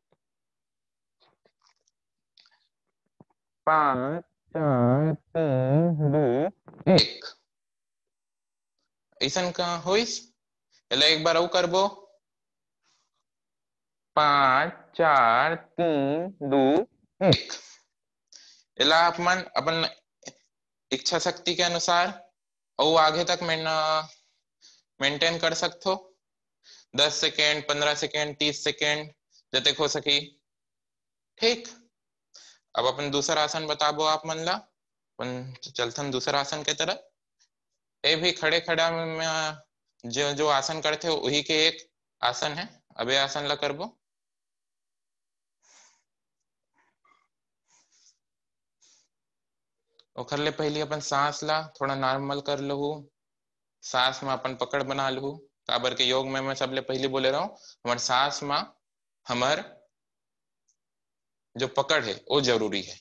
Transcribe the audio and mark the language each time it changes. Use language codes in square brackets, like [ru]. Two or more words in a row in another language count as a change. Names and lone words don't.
[hne] 5 4 3 2 1। ऐसा का होइस, एला एक बार और करबो। 5 4 3 2 1। एला अपन अपन इच्छा शक्ति के अनुसार और आगे तक मेंटेन कर सकते हो। 10 सेकेंड 15 सेकेंड 30 सेकेंड जते हो सकी। ठीक, अब अपन दूसरा आसन बताबो आप मन ला। अपन चलथन दूसरा आसन के तरफ। ये भी खड़े खड़ा में जो जो आसन करते हो वही के एक आसन है। अब ये आसन ला करबो। ओखर ले पहले अपन सांस ला थोड़ा नॉर्मल कर लहू, सांस में अपन पकड़ बना लहू। काबर के योग में मैं सबले पहले बोले रहा हूँ हमारे सांस में हमार जो पकड़ है वो जरूरी है।